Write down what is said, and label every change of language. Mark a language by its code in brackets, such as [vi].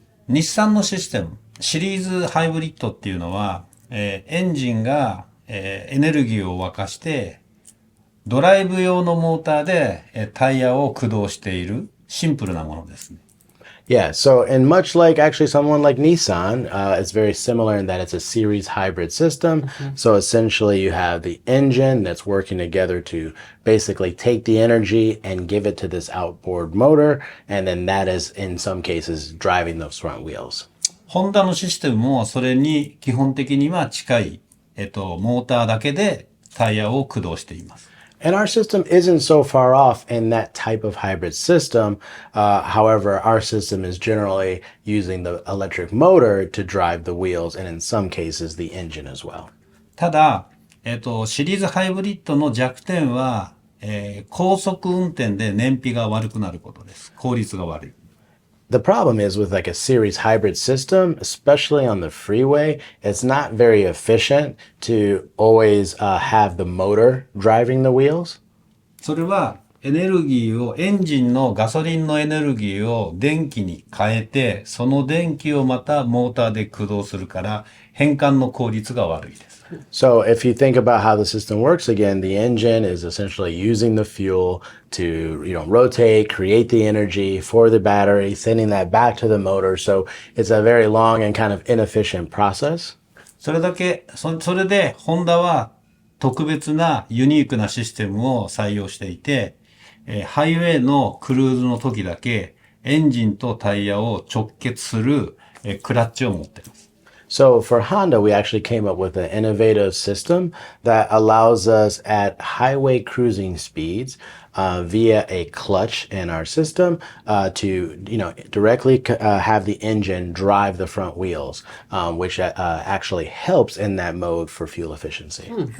[ja] 日産のシステム、シリーズハイブリッドっていうのは、エンジンが、エネルギーを沸かして、ドライブ用のモーターでタイヤを駆動しているシンプルなものですね。 [en] Yeah, so and much like actually someone like Nissan, it's very similar in that it's a series hybrid system. So essentially you have the engine that's working together to basically take the energy and give it to this outboard motor, and then that is in some cases driving those front wheels. [ja] ホンダのシステムもそれに基本的には近い、モーターだけでタイヤを駆動しています。 [en] And our system isn't so far off in that type of hybrid system. However, our system is generally using the electric motor to drive the wheels, and in some cases, the engine as well. [ja] ただ、シリーズハイブリッドの弱点は、高速運転で燃費が悪くなることです。効率が悪い。 [en] The problem is with like a series hybrid system, especially on the freeway, it's not very efficient to always have the motor driving the wheels. [ja] それはエンジンのガソリンのエネルギーを電気に変えて、その電気をまたモーターで駆動するから変換の効率が悪いです。 [en] So if you think about how the system works again, the engine is essentially using the fuel to, rotate, create the energy for the battery, sending that back to the motor. So it's a very long and kind of inefficient process. [ja] それでホンダは特別なユニークなシステムを採用していて、ハイウェイのクルーズの時だけエンジンとタイヤを直結するクラッチを持っています。 [en] So for Honda, we actually came up with an innovative system that allows us at highway cruising speeds via a clutch in our system to, directly have the engine drive the front wheels, which actually helps in that mode for fuel efficiency.